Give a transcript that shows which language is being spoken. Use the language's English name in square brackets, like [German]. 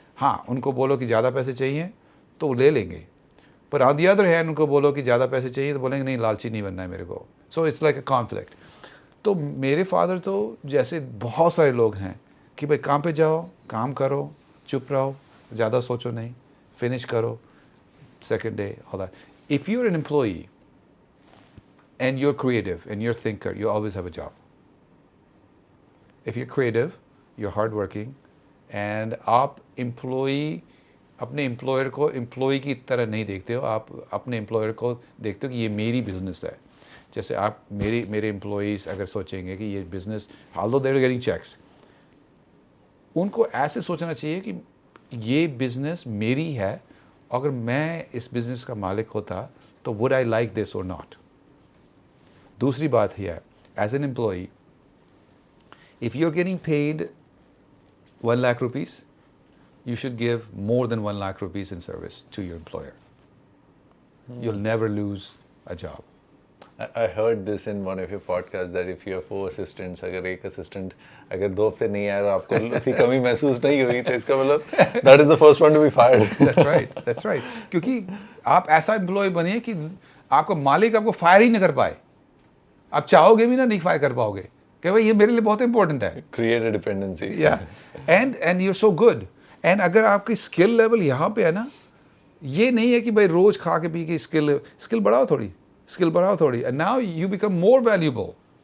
[Hindi] हाँ, उनको बोलो कि ज़्यादा पैसे चाहिए तो वो ले लेंगे, पर [English] on the other hand [Hindi] उनको बोलो कि ज़्यादा पैसे चाहिए तो बोलेंगे नहीं, लालची नहीं बनना है मेरे को। [English] So it's like a conflict. [Hindi] तो मेरे फादर तो, जैसे बहुत सारे लोग हैं कि भाई काम पे जाओ, काम करो, चुप रहो, ज़्यादा सोचो नहीं, फिनिश करो, [English] Second day all that. If you are an employee and you're creative and you're a thinker, you always have a job. If you're creative, you're hardworking, and [Hindi] आप employee, अपने employer को employee की तरह नहीं देखते हो, आप अपने employer को देखते हो कि ये मेरी business है। जैसे आप मेरे employees अगर सोचेंगे कि ये business, [English] although they're getting checks, [Hindi] उनको ऐसे सोचना चाहिए कि ये business मेरी है, अगर मैं इस business का मालिक होता तो [English] would I like this or not? [Hindi] दूसरी बात है, [English] As an employee, if you are getting paid 1 lakh rupees, you should give more than 1 lakh rupees in service to your employer. You'll never lose a job. I heard this in one of your podcasts that if you have 4 assistants, [Hindi] अगर एक assistant अगर 2 हफ्ते नहीं आया और आपको उसकी कमी महसूस नहीं हुई तो इसका मतलब [English] that is the first one to be fired. That's right. [Hindi] क्योंकि आप ऐसा एम्प्लॉय बनिए कि आपका मालिक आपको फायर ही नहीं कर पाए। आप चाहोगे भी ना, नहीं फायर कर पाओगे कि भाई ये मेरे लिए बहुत इंपॉर्टेंट है। [English] Create a dependency. Yeah, and you're so good. [Hindi] And अगर आपकी स्किल लेवल यहाँ पे है ना, ये नहीं है कि भाई रोज खा के पी के स्किल बढ़ाओ थोड़ी, [English] and now you become more valuable.